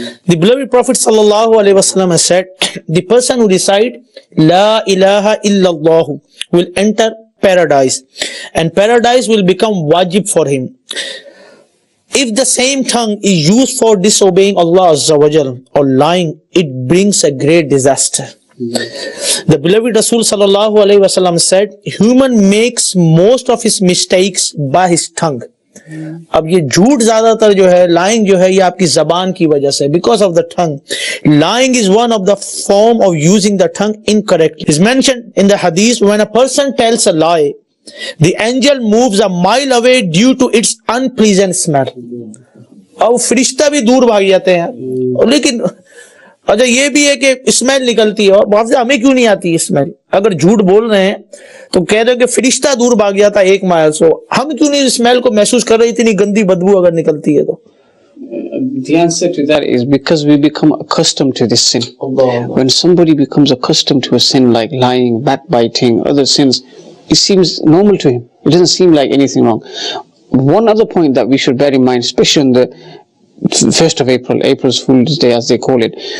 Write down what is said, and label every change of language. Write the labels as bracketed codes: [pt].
[en] The beloved Prophet ﷺ has said, the person who recite La ilaha illallah will enter paradise, and paradise will become wajib for him. If the same tongue is used for disobeying Allah Azza wa Jal or lying, it brings a great disaster. The beloved Rasul sallallahu alaihi wasallam said, human makes most of his mistakes by his tongue. [hi] अब ये झूठ ज्यादातर जो है, lying जो है, ये आपकी जबान की वजह से, [en] because of the tongue. Lying is one of the form of using the tongue incorrectly. It's mentioned in the hadith, when a person tells a lie, the angel moves a mile away due to its unpleasant smell. [hi] अब फरिश्ता भी दूर भाग जाते हैं, लेकिन अच्छा ये भी है कि स्मेल निकलती है, और बहुत से हमें क्यों नहीं आती स्मेल? अगर झूठ बोल रहे हैं तो कह रहे हो कि फरिश्ता दूर भाग जाता है 1 माइल, सो हम क्यों नहीं स्मेल को महसूस कर रहे? इतनी गंदी बदबू अगर निकलती है तो. [en] The answer to that is because we become accustomed to this sin. When somebody becomes accustomed to a sin like lying, backbiting, other sins, it seems normal to him. It doesn't seem like anything wrong. One other point that we should bear in mind, especially on the 1st of April, April's Fool's Day as they call it.